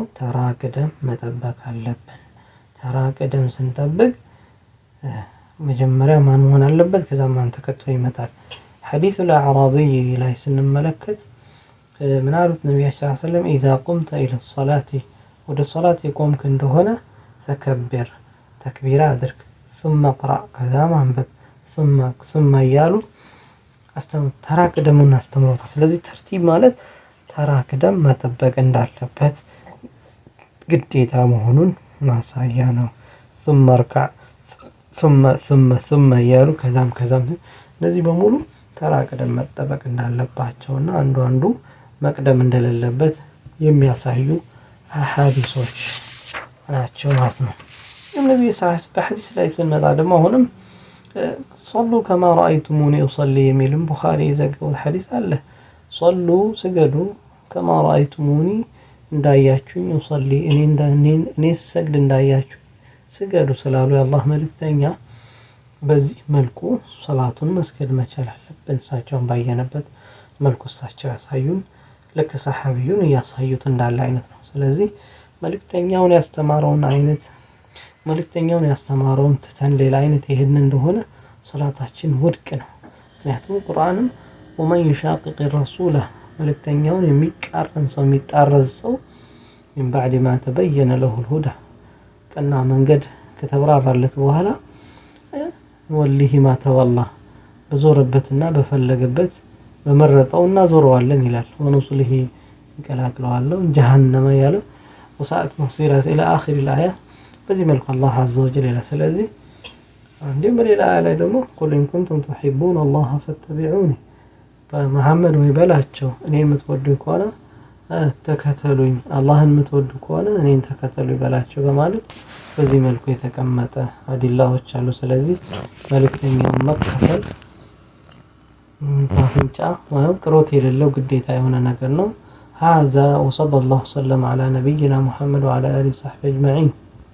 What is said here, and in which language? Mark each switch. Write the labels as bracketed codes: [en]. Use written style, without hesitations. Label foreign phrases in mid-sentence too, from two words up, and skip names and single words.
[am] ተራ ቅደም መጠበቅ አለብን። ተራ ቅደም ስንጠብቅ መጀመሪያ ማን መሆን አለበት? ከዛ ማን ተከትሎ ይመጣል? ሐዲሱል አዕራቢይ ላይ ስንመለከት ምን አሉት ነቢያችን [ar] صلى الله عليه وسلم إذا قمت إلى الصلاة [am] ወደ ሶላት የቆምክ እንደሆነ ፈከብር ተክቢራ አድርግ [ar] ثم اقرأ [am] ከዛ ማንበብ ثم እያሉ ተራ ቅደሙን አስተምሮታል። ስለዚህ ተርቲብ ማለት ተራ ቅደም መጠበቅ እንዳለበት ግዴታ መሆኑን ማሳያ ነው። [ar] ثم اركع [am] ثم እያሉ ከዛም እነዚህ በሙሉ ተራ ቅደም መጠበቅ እንዳለባቸውና አንዱ መቅደም እንደሌለበት የሚያሳዩ አሐዲሶች ናቸው ማለት ነው። [ar] النبي صلى الله عليه وسلم [am] በሐዲስ ላይ ስንመጣ ደግሞ አሁንም [ar] صلوا كما رأيتموني أصلي [am] የሚልም ቡኻሪ የዘገቡት ሐዲስ አለ። ሶሉ ስገዱ [ar] كما رأيتموني [am] እንዳያችሁኝ ኡሰሊ እኔ ስሰግድ እንዳያችሁ ስገዱ ስላሉ የአላህ መልእክተኛ በዚህ መልኩ ሶላቱን መስገድ መቻል አለብን። እሳቸውን ባየነበት መልኩ እሳቸው ያሳዩን ልክ ሰሐቢዩን እያሳዩት እንዳለ አይነት ነው። ስለዚህ መልእክተኛውን ያስተማረውን ትተን ሌላ አይነት ይሄን እንደሆነ ሶላታችን ውድቅ ነው። ምክንያቱም ቁርአንም [ar] ومن يشاقق الرسول [am] መልእክተኛውን የሚቃረን ሰው የሚጣረዝ ሰው [ar] من بعد ما تبين له الهدى [am] ቀና መንገድ ከተብራራለት በኋላ [ar] نوله ما تولى [am] በዞረበትና በፈለገበት በመረጠውና ዞረዋለን ይላል። ወኑሱሊሂ እንቀላቅለዋለሁ ጀሃነመ ያለ [ar] وساءت مصيرا إلى آخر [am] الآية በዚህ መልኩ አላህ [ar] عز وجل [am] ይላል። ስለዚህ እንዲሁም በሌላ አያ ላይ ደግሞ [ar] قل إن كنتم تحبون الله فاتبعوني [am] በመሐመድ ወይ በላቸው እኔን የምትወዱ ከሆነ ተከተሉኝ፣ አላህን የምትወዱ ከሆነ እኔን ተከተሉ በላቸው በማለት በዚህ መልኩ የተቀመጠ አዲላዎች አሉ። ስለዚህ መልእክተኛውን መከተል አፍንጫ ወይም ቅሮት የሌለው ግዴታ የሆነ ነገር ነው። [ar] هذا وصلى الله وسلم على نبينا محمد وعلى آله وصحبه أجمعين